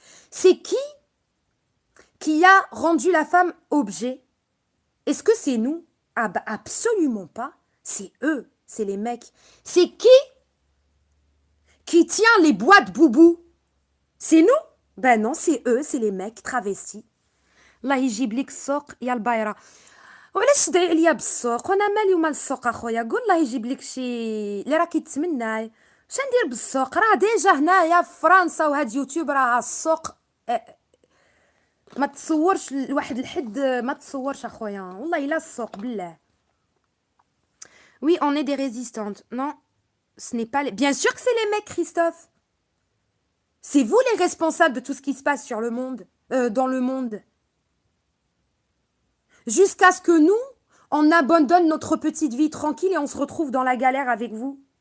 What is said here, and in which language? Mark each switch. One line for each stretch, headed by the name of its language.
French: C'est qui a rendu la femme objet? Est-ce que c'est nous? Ah bah absolument pas. C'est eux, c'est les mecs. C'est qui tient les boîtes boubou? C'est nous? Ben non, c'est eux, c'est les mecs travestis.
Arabic: الله يجيب لك السوق يا البايره. وعلاش تدعي عليا بالسوق وانا مالي ومال السوق اخويا؟ قول الله يجيب لك شي اللي راه كيتمنى. واش ندير بالسوق؟ راه ديجا هنايا في فرنسا وهاد يوتيوب راه السوق ما تصورش لواحد الحد ما تصورش اخويا والله الا السوق بالله.
French: Oui, on est des résistantes. Non, ce n'est pas les... Bien sûr que c'est les mecs, Christophe. C'est vous les responsables de tout ce qui se passe sur le monde, dans le monde. Jusqu'à ce que nous, on abandonne notre petite vie tranquille et on se retrouve dans la galère avec vous.